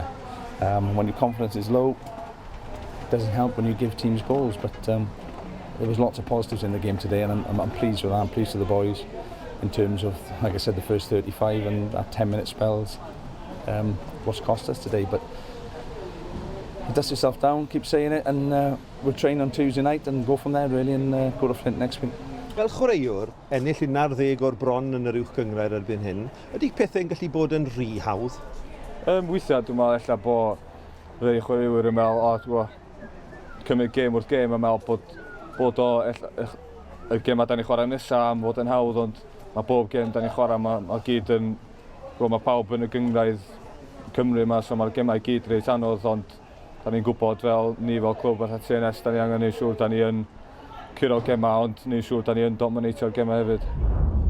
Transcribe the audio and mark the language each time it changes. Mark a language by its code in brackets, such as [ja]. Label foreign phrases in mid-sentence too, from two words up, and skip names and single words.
[en] When your confidence is low, it doesn't help when you give teams goals, but there was lots of positives in the game today, and I'm pleased with that. I'm pleased with the boys in terms of, like I said, the first 35 and that 10-minute spells. What's cost us today, but dust yourself down, keep saying it, and we'll train on Tuesday night and go from there really, and go to Flint next week. [cy] Fel chwaraewr, ennill 11 o'r bron yn yr uwch gyngred erbyn hyn, ydy pethau'n gallu bod yn rhy hawdd? Weithiau dwi'n meddwl eilla bod rhai chwaraewyr yn meddwl, cymryd gêm wrth gêm yn meddwl bod o y gêm a da ni chwarae nesaf am fod yn hawdd, ond mae bob gêm da ni chwarae, mae gyd yn, mae pawb yn y gyngraedd Cymru yma, so mae'r gemau gyd reit anodd, ond da ni'n gwybod fel ni fel clwb a TNS, da ni angen neud siŵr da ni yn curo gemau, ond neud siŵr da ni yn dominatio'r gemau hefyd.